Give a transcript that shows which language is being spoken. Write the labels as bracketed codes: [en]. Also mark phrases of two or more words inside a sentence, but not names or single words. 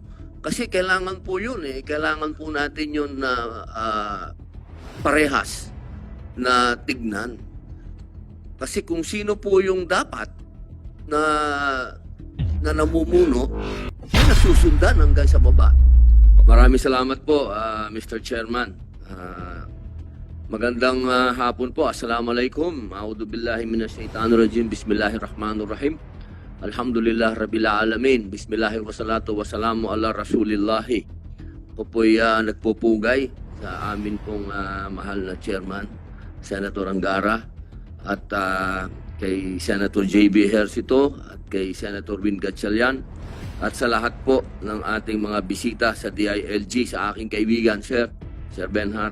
[tl] Kasi kailangan po yun kailangan po natin yun na parehas na tignan. Kasi kung sino po yung dapat na namumuno, nasusundan hanggang sa baba. Maraming salamat po, Mr. Chairman. Magandang hapon po. Assalamualaikum. [ar] أعوذ بالله من الشيطان الرجيم. بسم الله الرحمن الرحيم. الحمد لله رب العالمين. بسم الله والصلاة والسلام على رسول الله. [tl] Ako po'y nagpupugay sa amin pong mahal na Chairman, Senator Angara, at kay Senator J.B. Ejercito at kay Senator Win Gatchalian, at sa lahat po ng ating mga bisita sa DILG, sa aking kaibigan, Sir Benhar.